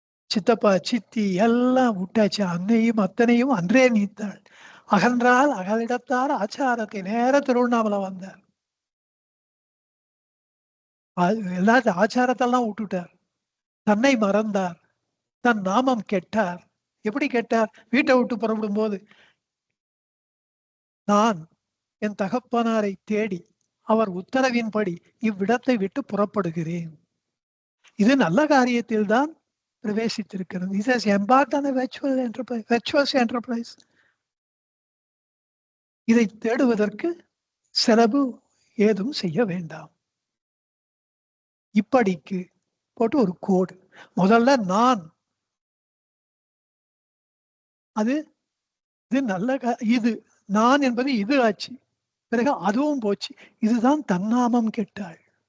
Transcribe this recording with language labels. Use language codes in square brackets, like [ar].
[ta] சித்தப்பா சித்தி எல்லாம் விட்டாச்சு, அன்னையும் அத்தனையும் அன்றே நீத்தாள், அகன்றால் அகலிடத்தார் ஆச்சாரத்தை, நேர திருவண்ணாமலை வந்தார், எல்லாத்தையும் ஆச்சாரத்தெல்லாம் விட்டுட்டார், தன்னை மறந்தார், தன் நாமம் கெட்டார். எப்படி கெட்டார்? வீட்டை விட்டு புறப்படும் போது, நான் என் தகப்பனாரை தேடி அவர் உத்தரவின்படி இவ்விடத்தை விட்டு புறப்படுகிறேன், இது நல்ல காரியத்தில் தான் பிரவேசித்திருக்கிறது. [en] He says embarked on a virtuous enterprise. [ta] இதை தேடுவதற்கு செலவு ஏதும் செய்ய வேண்டாம். இப்படிக்கு போட்டு ஒரு கோடு. முதல்ல நான், அது இது நல்ல இது நான் என்பது இது ஆச்சு, பிறகு அதுவும் போச்சு, இதுதான் தன்னாமம் கெட்டாள்.